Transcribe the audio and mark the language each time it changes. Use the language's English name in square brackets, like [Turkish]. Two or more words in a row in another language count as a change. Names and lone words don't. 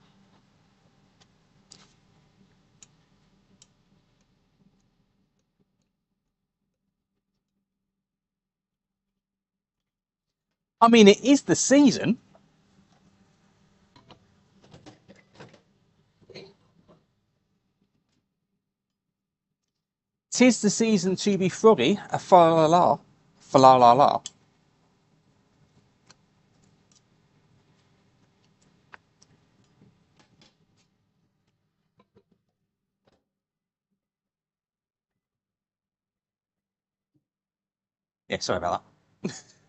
[English] I mean, it is the season. Tis the season to be froggy. A fa la la, fa la la la. Yeah, sorry about that.